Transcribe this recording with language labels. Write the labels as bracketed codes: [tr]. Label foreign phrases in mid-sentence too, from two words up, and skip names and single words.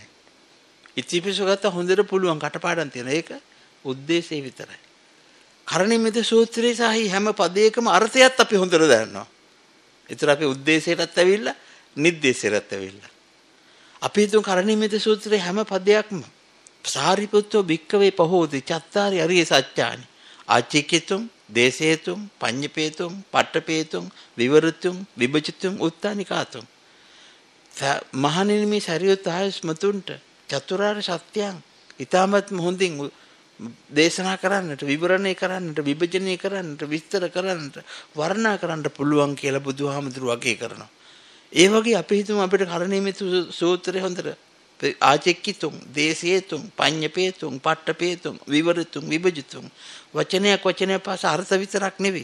[si] ඉතිපිසු ගත්ත හොඳට පුළුවන් කටපාඩම් තියෙන. ඒක උද්දේශය විතරයි. කරණීයමෙත සූත්‍රයේ සහි හැම පදයකම අර්ථයත් අපි හොඳට දන්නවා. ඒතර අපි උද්දේශයටත් ඇවිල්ලා නිද්දේශයටත් ඇවිල්ලා. අපි හිතමු කරණීයමෙත සූත්‍රයේ හැම පදයක්ම [pi] සාරිපුත්තෝ භික්කවේ පහෝති චත්තාරි අරිය සත්‍යානි ආචිකිතුම් දේශේතුම් පඤ්ඤපේතුම් පට්ඨපේතුම් විවරතුම් විභජිතුම් උත්තානිකාතුම්. [si] මහණෙනි මේ සරියුත් ආයස්මතුන්ට චතුරාර්ය සත්‍යයන් ඊටමත් හොඳින් දේශනා කරන්නට, විවරණය කරන්නට, විභජනය කරන්නට, විස්තර කරන්නට, වර්ණනා කරන්නට පුළුවන් කියලා බුදුහාමුදුරුවෝ අගය කරනවා. ඒ වගේ අපි හිතමු අපිට කරණීයමෙත සූත්‍රය හොඳට [pi] ආචෙක්කිතුම්, දේශේතුම්, පඤ්ඤපේතුම්, පට්ඨපේතුම්, විවරතුම්, විභජිතුම් [si] වචනයක් පාස අර්ථ විතරක් නෙවෙයි.